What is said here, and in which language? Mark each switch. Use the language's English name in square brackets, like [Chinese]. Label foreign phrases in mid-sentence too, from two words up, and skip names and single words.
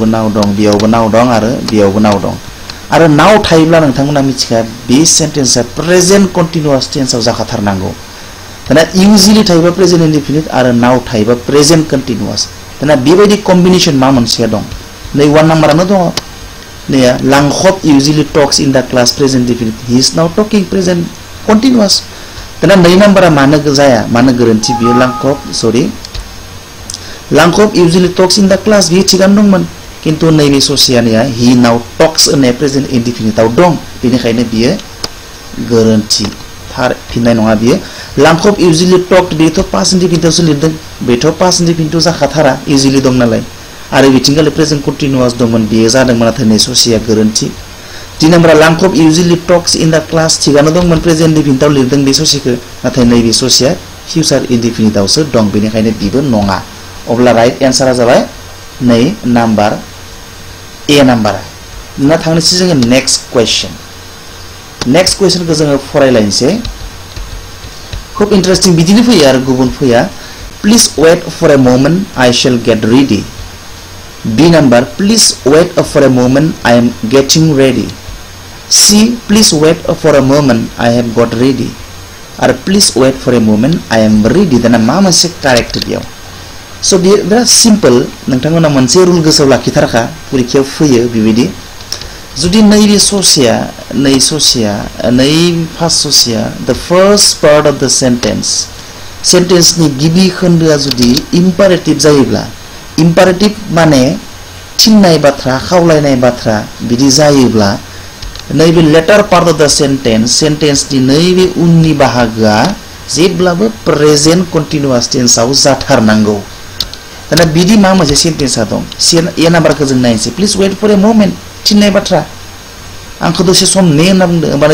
[Bodo] नाव दं बेयावबो नाव दं आरो बेयावबो नाव दं आरो नाव थायोब्ला नोंथांमोना मिथिगा बे सेन्टेन्सआ [English] present continuous [Bodo] टेन्सआव जाखाथारनांगौ दाना usually थायोबा [English] present indefinite [Bodo] आरो नाव थायोबा [English] present continuous [Bodo] दाना बेबायदि कम्बिनेसन मा मोनसेया दं नै 1 नाम्बारानो दङ नै लांकप [English] usually talks in the class present indefinite he is now talking present continuous [Bodo] दाना 2 नाम्बारा मानो जाया मानो गोरोन्थि बियो लांकप [English] usually talks in the class [Bodo] बियो थिगानो दंमोन किन्तु नैबे ससेयानिया [English] he now talks [Bodo] होननाय [English] present indefiniteआव [Bodo] दं बेनिखायनो बियो गोरोन्थि थार फिननाय नङा बियो लांकप [English] usually talked [Bodo] बेथ' [English] past indefiniteआवसो [Bodo] लिरदों बेथ' [English] past indefiniteआव [Bodo] जाखाथारा usually दं नालाय आरो बिथिंगाले [English] present continuous [Bodo] दंमोन बेयो जादोंमोन नाथाय नै ससेया गोरोन्थि 3 नाम्बारा लांकप [English] usually talks in the class [Bodo] थिगानो दंमोन [English] present indefiniteआव [Bodo] लिरदों बे ससेखौ नाथाय नैबे ससेया [English] future indefiniteआवसो [Bodo] दं बेनिखायनो बिबो नङा अब्ला [English] right answerआ [Bodo] जाबाय नै नाम्बार ए नाम्बारा ना थांनोसै जोङो नेक्स्ट कुइसनखौ जोङो फरायलायनोसै खूब इन्टारेस्टिं बिदिनो फैयो आरो गुबुन फैया [English] please wait for a moment I shall get [Bodo] रेडी [English] B number please wait for a moment I am getting ready C please wait for a moment I have got ready or please wait for a moment I am ready [Bodo] दाना मा मोनसे कारेक्ट बेयाव सो बे बिराद सिम्पल नोंथांमोना मोनसे रुल गोसोआव लाखिथारखा परीक्षायाव फैयो बेबायदि जुदि नैबे ससेया नै फार्स्ट ससेया [English] the first part of the sentenceनि [Bodo] गिबि खोन्दोआ जुदि इम्पारेटिभ जायोब्ला इम्पारेटिभ माने थिननाय बाथ्रा खावलायनाय बाथ्रा बिदि जायोब्ला नैबे [English] latter part of the sentenceनि [Bodo] नैबे उननि बाहागोआ जेब्लाबो [English] present continuous tenseआव [Bodo] जाथारनांगौ दाना बिदि मा मोनसे सेन्टेन्सआ दं ए नाम्बारखौ जों नायनोसै [English] please wait for a moment [Bodo] थिननाय बाथ्रा आंखौ दसे सम ने होनना बुंदों होमबानो